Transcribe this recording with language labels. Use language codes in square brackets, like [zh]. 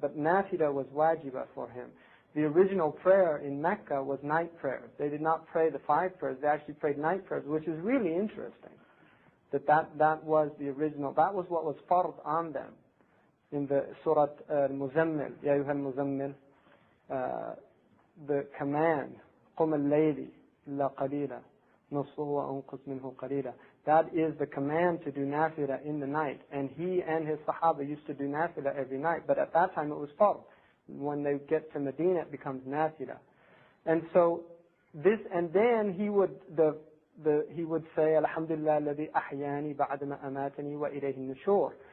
[en] But nafila was wajiba for him. The original prayer in Mecca was night prayers. They did not pray the 5 prayers. They actually prayed night prayers, which is really interesting. That was the original. That was what was fard on them in the Surah Al-Muzammil. [ar] Ya ayyuha al-Muzammil. The command, قُمَ اللَّيْلِ إِلَّا قَلِيلًا نُصْفُهُ وَأُنْقُصْ مِنْهُ قَلِيلًا. [en] That is the command to do nafila in the night. And he and his Sahaba used to do nafila every night. But at that time it was fard. When they get to Medina, it becomes nafila. And so this, and then he would say, Alhamdulillah alladhi ahyani ba'dama amatani wa ilayhi nushur.